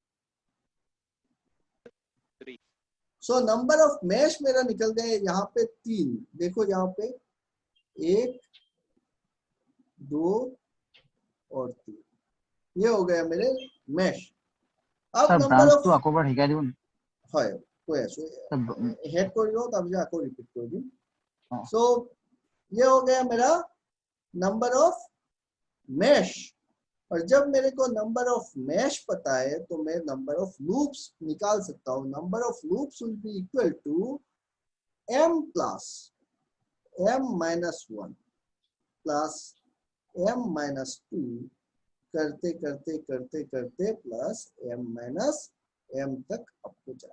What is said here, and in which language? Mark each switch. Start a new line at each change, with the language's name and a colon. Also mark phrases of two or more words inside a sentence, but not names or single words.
Hindi: सो
English: number of mesh
Hindi: मेरा निकल गए यहाँ पे 3, देखो यहाँ पे 1 2 और 3, ये हो गया मेरे मैश। अब
Assamese: স্যার नंबर ব্রাঞ্চ অফ টু আকৌ এবাৰ শিকাই দিব নি? হয় কৈ আছো, হেড কৰি লও তাৰপিছত আকৌ ৰিপিট কৰি দিম।
Hindi: सो ये हो गया मेरा
English: number of mesh,
Hindi: और जब मेरे को
English: number of mesh
Hindi: पता है तो मैं
English: number of loops
Hindi: निकाल सकता हूँ।
English: number of loops will be equal to m plus m minus 1 plus m minus 2
Hindi: करते करते करते करते
English: plus m minus m
Hindi: तक आपको जाना।